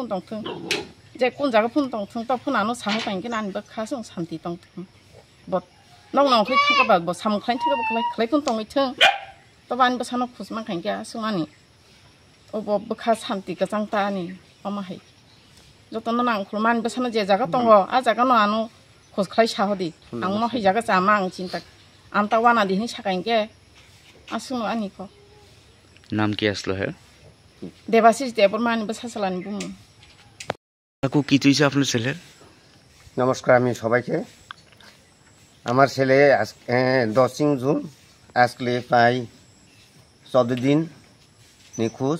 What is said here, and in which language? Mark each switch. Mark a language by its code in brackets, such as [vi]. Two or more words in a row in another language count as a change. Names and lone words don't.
[trp] दंथों जे कोन जागा फन दंथों त फनानो साहो तांगोन आंबो खासों शान्ति दंथों बट नंगना अंखरि थांगाबा ब सामुख्लायनि थाखाबो खालाय फन दंथों तब आंबो सानो खुसमा खायनखा सुमानि अब बखा शान्ति गजांतानि अमाहै जतन नां खुलमान बसानो जे जागा दङ आ जागा न आनो खसख्लाय साहदि आं महै जागा जामा आं चिन्ता आंता वाना दिनि साखायनके आसुनो आनिको [bn] नाम কি আসলো হে? [trp] দেবাশিস দেববর্মা আনিবো সাসালানি বুমু। [bn] কাকু কি তুইছে আপনার ছেলের? নমস্কার আমি সবাইকে। আমার ছেলে 10 জুন আজকে প্রায় 14 দিন নিখোঁজ।